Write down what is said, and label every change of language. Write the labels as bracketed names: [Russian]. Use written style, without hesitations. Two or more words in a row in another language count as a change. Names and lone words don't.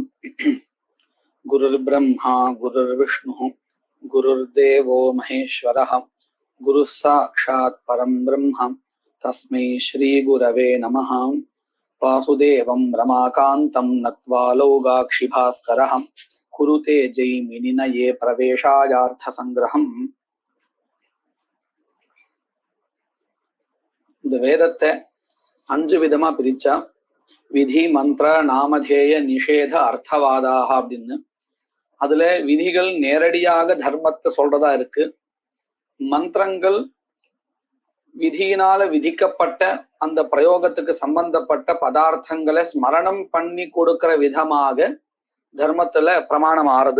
[Sanskrit] गुरुर्ब्रह्मा गुरुर्विष्णुः गुरुर्देवो महेश्वरः गुरुः साक्षात् परं ब्रह्म तस्मै श्रीगुरवे नमः। वासुदेवं रमाकान्तं नत्वा लौगाक्षिभास्करः कुरुते जैमिनिनये प्रवेशायार्थसङ्ग्रहम्. [Tamil] இந்த வேதத்தை 5 விதமா பிரிச்சா விதி மந்திர நாமதேய நிஷேத அர்த்தவாதாக அப்படின்னு. அதுல விதிகள் நேரடியாக தர்மத்தை சொல்றதா இருக்கு. மந்திரங்கள் விதியினால விதிக்கப்பட்ட அந்த பிரயோகத்துக்கு சம்பந்தப்பட்ட பதார்த்தங்களை ஸ்மரணம் பண்ணி கொடுக்கிற விதமாக தர்மத்துல பிரமாணம் ஆறுது.